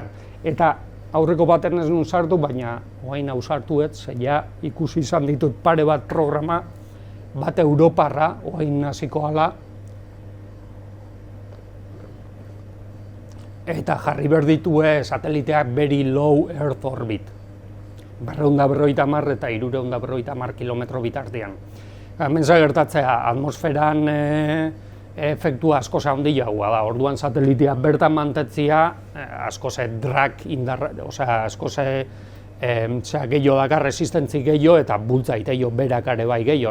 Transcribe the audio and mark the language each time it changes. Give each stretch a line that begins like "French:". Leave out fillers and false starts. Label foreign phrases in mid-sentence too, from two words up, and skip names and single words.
Basque: Eta aurreko baten ez nun sartu, baina oain hau sartuet, zeia ikusi izan ditut pare bat programa, bat Europarra, oain hasiko ala, eta jarri behar ditue sateliteak
English: very low Earth orbit.
Basque: 250 eta 350 kilometro bitartean. Hemen gertatzea, atmosferan efektua askoz handiagoa da. Orduan sateliteak bertan mantetzia askoz drag indarra, osea askoz gehiago dakar resistentzi gehiago eta bultza iteio berak ere bai gehiago.